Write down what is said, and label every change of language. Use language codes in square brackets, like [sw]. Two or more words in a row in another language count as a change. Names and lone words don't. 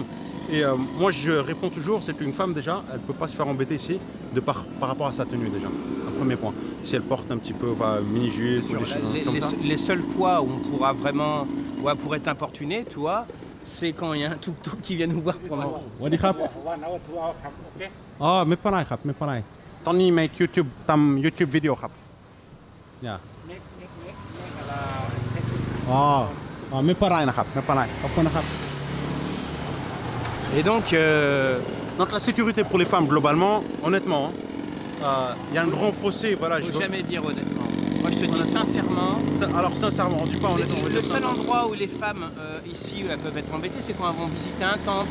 [fr] Et moi je réponds toujours, c'est qu'une femme déjà, elle ne peut pas se faire embêter ici par rapport à sa tenue déjà. Un premier point. Si elle porte un petit peu mini-jupe ou des choses comme ça. Les seules fois où on pourra vraiment, où elle pourrait être importunée, tu vois, c'est quand il y a un tuk-tuk qui vient nous voir pendant... [th] สวัสดีครับอ๋อไม่เป็นไรครับไม่เป็นไรตอนนี้ make YouTube ทำ YouTube วิดีโอครับเนี่ยอ๋อไม่เป็นไรนะครับไม่เป็นไรขอบคุณนะครับ [fr] Et donc la sécurité pour les femmes globalement, honnêtement, il y a un grand fossé. Voilà, faut jamais dire honnêtement. Moi je te dis sincèrement. Alors sincèrement, on dit pas honnêtement. Le seul endroit où les femmes ici elles peuvent être embêtées, c'est quand elles vont visiter un temple.